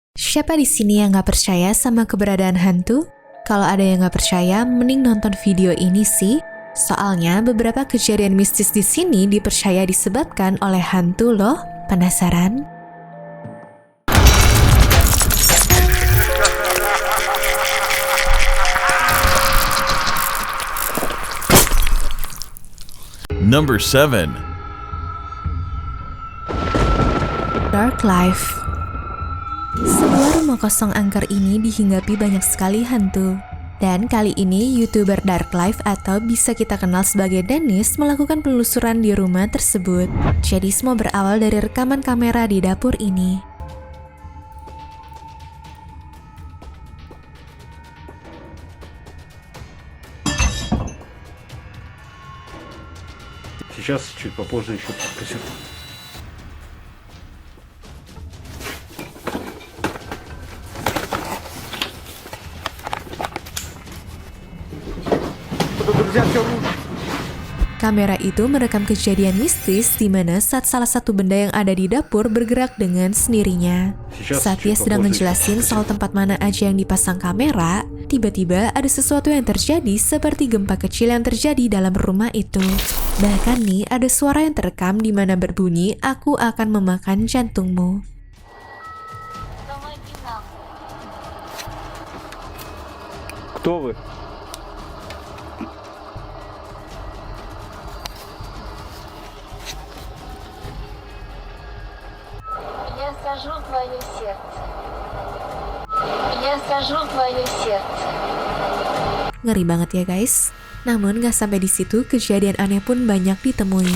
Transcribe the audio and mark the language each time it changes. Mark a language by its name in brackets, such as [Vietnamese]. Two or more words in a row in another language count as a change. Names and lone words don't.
[Indonesian] Siapa di sini yang gak percaya sama keberadaan hantu? Kalau ada yang gak percaya, mending nonton video ini sih. Soalnya beberapa kejadian mistis di sini dipercaya disebabkan oleh hantu loh. Penasaran? [English] Number 7. Dark Life. [Indonesian] Sebuah rumah kosong angker ini dihinggapi banyak sekali hantu. Dan kali ini YouTuber Dark Life atau bisa kita kenal sebagai Dennis melakukan penelusuran di rumah tersebut. Jadi semua berawal dari rekaman kamera di dapur ini. [Russian] Сейчас чуть попозже еще кассету. Друзья, все лучше. [Indonesian] Kamera itu merekam kejadian mistis di mana saat salah satu benda yang ada di dapur bergerak dengan sendirinya. Saat dia sedang ngejelasin soal tempat mana aja yang dipasang kamera, tiba-tiba ada sesuatu yang terjadi seperti gempa kecil yang terjadi dalam rumah itu. Bahkan nih ada suara yang terekam di mana berbunyi, "Aku akan memakan jantungmu." [Russian] Кто вы? Я сожру твое сердце. Я сожру твое сердце. [Indonesian] Ngeri banget ya guys. Namun gak sampai di situ, kejadian aneh pun banyak ditemui.